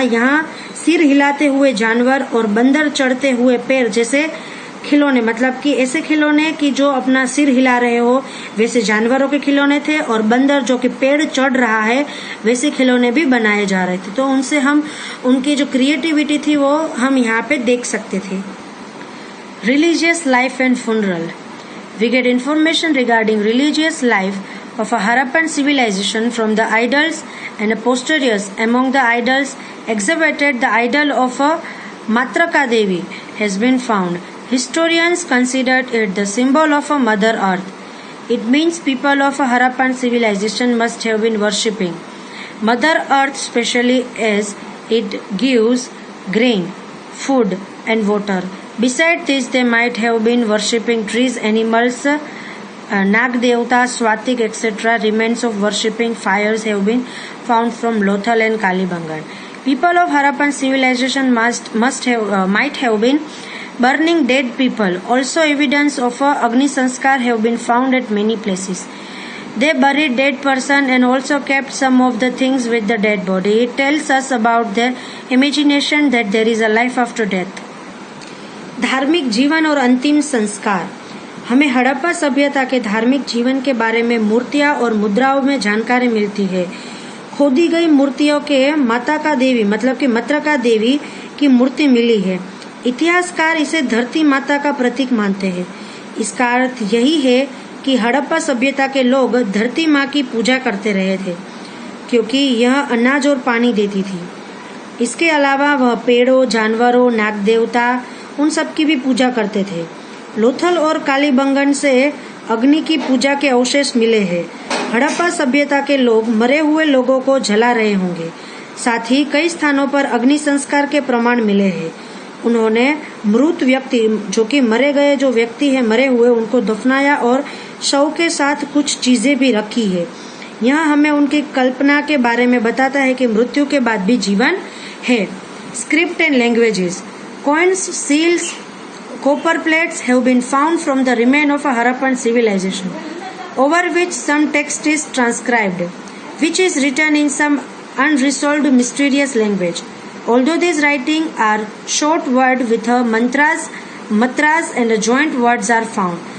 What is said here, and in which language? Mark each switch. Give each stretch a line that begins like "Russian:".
Hindi: यहाँ सिर हिलाते हुए जानवर और बंदर चढ़ते हुए पैर जैसे खिलौने, मतलब कि ऐसे खिलौने कि जो अपना सिर हिला रहे हो, वैसे जानवरों के खिलौने थे, और बंदर जो कि पेड़ चढ़ रहा है वैसे खिलौने भी बनाए जा रहे थे। तो उनसे हम उनकी जो क्रिएटिविटी थी वो हम यहाँ पे देख सकते थे।
English: Religious life and funeral. We get information regarding religious life of a Harappan civilization from the idols and posteriors. Among the idols exhibited, the idol of a Matraka Devi has been found. Historians considered it the symbol of a Mother Earth. It means people of a Harappan civilization must have been worshipping Mother Earth, especially as it gives grain, food and water. Besides this, they might have been worshipping trees, animals, Nag Devta, Swatik, etc. Remains of worshipping fires have been found from Lothal and Kalibangan. People of Harappan civilization might have been burning dead people. Also, evidence of a Agni Sanskar have been found at many places. They buried dead person and also kept some of the things with the dead body. It tells us about their imagination that there is a life after death.
Hindi: धार्मिक जीवन और अंतिम संस्कार। हमें हड़प्पा सभ्यता के धार्मिक जीवन के बारे में मूर्तियां और मुद्राओं में जानकारी मिलती है। खोदी गई मूर्तियों के माता का देवी, मतलब कि मत्रका देवी की मूर्ति मिली है। इतिहासकार इसे धरती माता का प्रतीक मानते हैं। इसका अर्थ यही है कि हड़प्पा सभ्यता के लोग धरती माँ की पूजा करते रहे थे, क्योंकि यह अनाज और पानी देती थी। इसके अलावा वह पेड़ों, जानवरों, नाग देवता, उन सब की भी पूजा करते थे। लोथल और कालीबंगन से अग्नि की पूजा के अवशेष मिले हैं। हड़प्पा सभ्यता के लोग मरे हुए लोगों को जला रहे होंगे। साथ ही कई स्थानों पर अग्नि संस्कार के प्रमाण मिले हैं। उन्होंने मृत व्यक्ति, जो कि मरे गए जो व्यक्ति है, मरे हुए, उनको दफनाया और शव के साथ कुछ चीजें भी रखी है। यह हमें उनकी कल्पना के बारे में बताता है कि मृत्यु के बाद भी जीवन है।
English: Script and languages. Coins, seals, copper plates have been found from the remain of a Harappan civilization, over which some text is transcribed, which is written in some unresolved mysterious language. Although these writings are short words with mantras and joint words are found.